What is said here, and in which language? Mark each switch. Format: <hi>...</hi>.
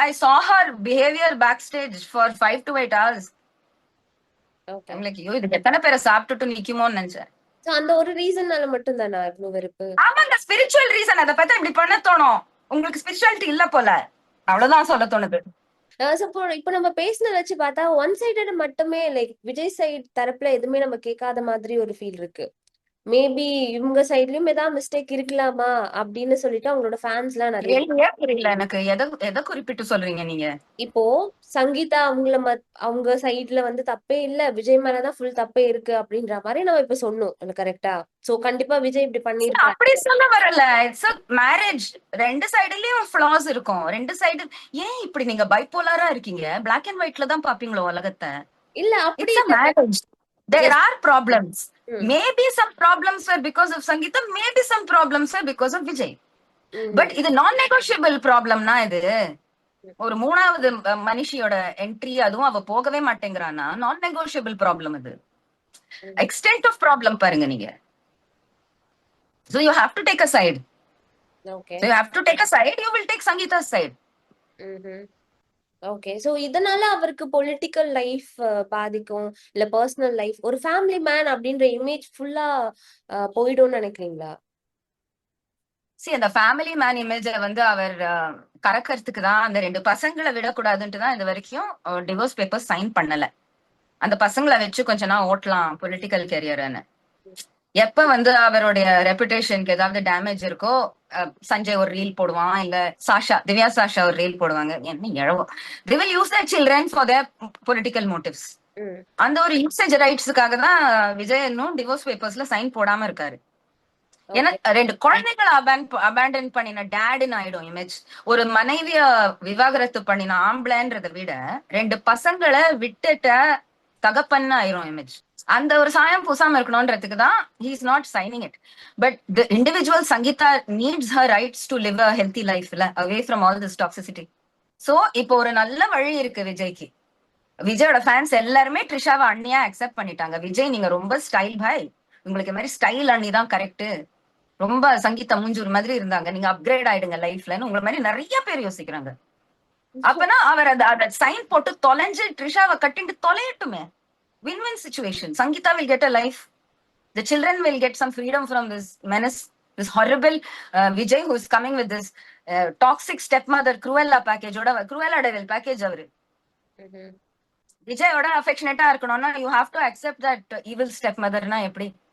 <en>I saw her behavior backstage for 5 to 8 hours. Okay. I'm like,</en> <ta>ஐயோ இதுக்கு எத்தனை பேரை சாப்பிட்டுட்டு நிக்குமோன்னு நினைச்சேன். சோ அந்த ஒரு ரீசன்னால மட்டும் தானா இவ்ளோ வெறுப்பு? ஆமாங்க, ஸ்பிரிச்சுவல் ரீசன். அதை பார்த்தா இப்படி பண்ண தோணும். உங்களுக்கு ஸ்பிரிச்சுவாலிட்டி இல்ல போல, அவ்வளவுதான் சொல்ல தோணுது. சோ இப்போ நம்ம பேசினத வச்சு பார்த்தா ஒன் சைடட் மட்டுமே லைக் விஜய் சைடு தரப்புல எதுவுமே நம்ம கேட்காத மாதிரி ஒரு ஃபீல் இருக்கு. மேபி இவங்க சைட்லயும் ஏதாவது மிஸ்டேக் இருக்கலாமா அப்படின்னு சொல்லிட்டு அவங்களோட ஃபேன்ஸ் எல்லாம் நிறைய கேள்வியே புரியல எனக்கு. எதை குறிப்பிட்டு சொல்றீங்க நீங்க? இப்போ சங்கீதா அவங்க சைடுல வந்து தப்பே இல்ல, விஜய் மேலதான் ஃபுல் தப்பே இருக்கு அப்படின்ற மாதிரி நம்ம இப்ப சொன்னோம் கரெக்டா? சோ கண்டிப்பா விஜய் இப்படி பண்ணிருக்காரு. அப்படி சொல்ல வரல.</ta> <en>It's a marriage.</en> <ta>ரெண்டு சைடுலயும் ஃபிளாஸ் இருக்கும். ரெண்டு சைடு. ஏன் இப்படி நீங்க பைப்போலாரா இருக்கீங்க? பிளாக் அண்ட் ஒயிட்ல தான் பாப்பீங்களோ உலகத்தை? இல்ல அப்படி</ta> <en>it's a</en> <ta>இல்ல.</ta> <en>Marriage. There Yes. are problems. ம், Maybe some problems were because of Sangeeta. Maybe some problems were because of Vijay. ம்,</en> <ta>பட் இது நான் நெகோஷியபிள் ப்ராப்ளம்னா இது. ஒரு மூணாவது மனுஷியோட என்ட்ரி, அதுவும் அவ போகவே மாட்டேங்கிறானா, நான் நெகோஷியபிள் ப்ராப்ளம் இது. ம்.</ta> <en>Extent of problem பாருங்க நீங்க. So you have to take a side. Okay. So you have to take a side. You will take Sangeeta's side. Okay.</en> <ta>So இதனால அவருக்கு பொலிட்டிக்கல் லைஃப் பாதிக்கும், இல்ல பர்சனல் லைஃப், ஒரு family man அப்படின்ற image ஃபுல்லா போயிடும்னு நினைக்கிறீங்களா? See, அந்த ஃபேமிலி மேன் இமேஜ வந்து அவர் கறக்கறதுக்கு தான் அந்த ரெண்டு பசங்களை விடக்கூடாதுன்ட்டு தான் இது வரைக்கும் டிவோர்ஸ் பேப்பர் சைன் பண்ணல. அந்த பசங்களை வச்சு கொஞ்ச நாள் ஓட்டலாம் பொலிட்டிக்கல் கெரியர்னு. எப்ப வந்து அவருடைய ரெப்புடேஷனுக்கு ஏதாவது டேமேஜ் இருக்கோ, சஞ்சய் ஒரு ரீல் போடுவான், இல்ல திவ்யா சாஷா ஒரு ரீல் போடுவாங்க. என்ன எழவோ,</ta> <en>they will use their children for their political motives. ம்,</en> <ta>அந்த ஒரு யூசேஜ் ரைட்ஸுக்காக தான் விஜய் இன்னும் டிவோர்ஸ் பேப்பர்ஸ்ல சைன் போடாம இருக்காரு. ஏன்னா</ta> <en>Okay.</en> <ta>ரெண்டு குழந்தைகளை அபேண்டன் பண்ணின டேடுன்னு ஆயிடும் இமேஜ். ஒரு மனைவிய விவாகரத்து பண்ணின ஆம்பளைன்றதை விட ரெண்டு பசங்களை விட்டுட்ட தகப்பன்னு ஆயிரும் இமேஜ். அந்த ஒரு சாயம் பூசாம இருக்கணும்ன்றதுக்கு தான்</ta> <en>he is not signing it. But the individual Sangeeta needs her rights to live a healthy life, away from all this toxicity.</en> <ta>So இப்போ ஒரு நல்ல வழி இருக்கு விஜய்க்கு. விஜயோட ஃபேன்ஸ் எல்லாருமே ட்ரிஷாவை அண்ணியா அக்செப்ட் பண்ணிட்டாங்க. விஜய் நீங்க ரொம்ப ஸ்டைல் பாய், உங்களுக்கு மாதிரி ஸ்டைல் அண்ணி தான் கரெக்ட், ரொம்ப சங்கீதா மூஞ்சூர் மாதிரி இருந்தாங்க, நீங்க அப்கிரேட் ஆயிடுங்க லைஃப்லன்னு உங்களை மாதிரி நிறைய பேர் யோசிக்கிறாங்க. அப்பனா அவர் அதை சைன் போட்டு தொலைஞ்சு ட்ரிஷாவை கட்டிட்டு தொலையட்டுமே.</ta> <en>Win-win situation. Sangeeta will get a life. The children will get some freedom from this menace, this horrible Vijay who is coming with this toxic stepmother Cruella package. Cruella devil package</en> <ta>அவரு. விஜயோட அஃபெக்ஷனேட்டா இருக்கணும்னா</ta> <en>you have to accept that evil stepmotherனா</en> <ta>எப்படி?</ta>